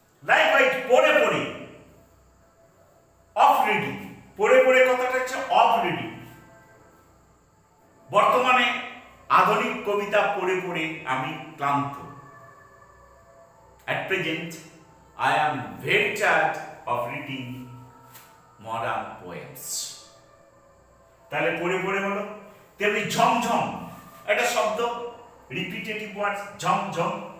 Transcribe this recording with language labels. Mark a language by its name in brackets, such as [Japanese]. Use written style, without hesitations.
[English] Likewise, [Bangla] পড়ে পড়ে, [English] Of reading. [Bangla] পড়ে পড়ে কথাটা হচ্ছে [English] Of reading. [Bangla] বর্তমানে আধুনিক কবিতা পড়ে পড়ে আমি ক্লান্ত। [English] At present, I am very tired of reading modern poems. [Bangla] তাহলে পড়ে পড়ে হলো। তেমনি ঝমঝম একটা শব্দ, [English] repetitive word, [Bangla] ঝমঝম।